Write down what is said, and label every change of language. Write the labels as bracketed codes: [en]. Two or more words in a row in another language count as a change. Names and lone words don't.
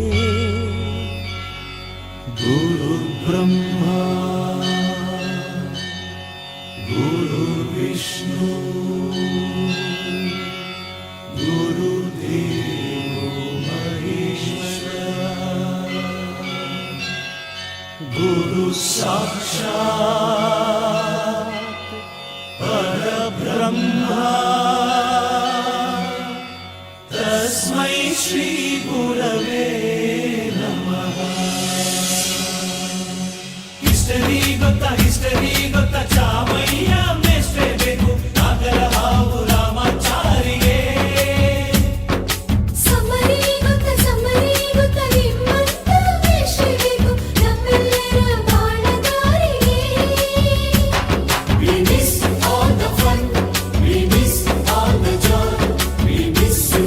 [sa] ಗುರು ಬ್ರಹ್ಮ ಗುರು ವಿಷ್ಣು ಗುರು ದೇವೋ ಮಹೇಶ್ವರ ಗುರು ಸಾಕ್ಷಾತ್ ಪರಬ್ರಹ್ಮ ತಸ್ಮೈ ಶ್ರೀ ಗುರವೇ ನಮಃ. [kn] ಹಿಸ್ಟರಿ ಗೊತ್ತಾ ಚಾಮಯ್ಯ ಮೇಷ್ಟ್ರೇ ಬೇಕು ನಾಗರ ಹಾವು ರಾಮಾಚಾರಿಗೆ. ಸಮರಿ ಗೊತ್ತ ನಿಮ್ಮಂತ ವೇಷಬೇಕು ನಮ್ಮೆಲ್ಲರ ಬಾಳಗಾರಿಗೆ. [en] We miss all the fun, we miss all the joy, we miss you.